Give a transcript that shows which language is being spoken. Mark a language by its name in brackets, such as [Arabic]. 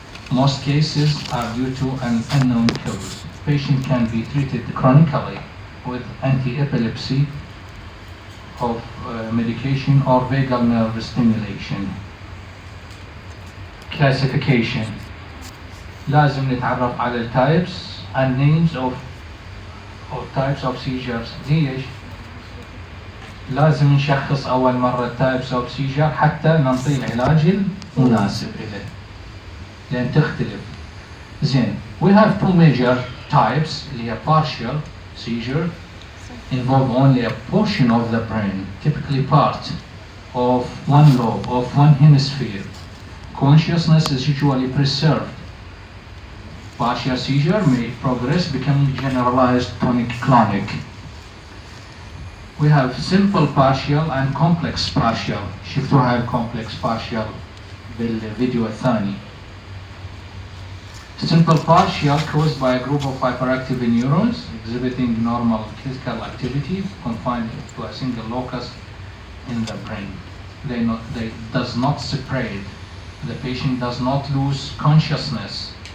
[English] Most cases are due to an unknown cause. Patient can be treated chronically with anti-epilepsy of medication or vagal nerve stimulation. classification. [Arabic] لازم نتعرف على ال [English] types and names of types of seizures. [Arabic] ليش؟ لازم نشخص أول مرة types of seizure حتى نعطي العلاج المناسب له، لأن تختلف. زين. [English] We have two major types [Arabic] اللي هي [English] partial seizure involve only a portion of the brain, typically part of one lobe, of one hemisphere. Consciousness is usually preserved. Partial seizure may progress, becoming generalized tonic-clonic. We have simple partial and complex partial. [Arabic] شفتوها الcomplex partial بالفيديو الثاني. [English] Simple partial caused by a group of hyperactive neurons exhibiting normal physical activity confined to a single locus in the brain. They does not spread. The patient does not lose consciousness.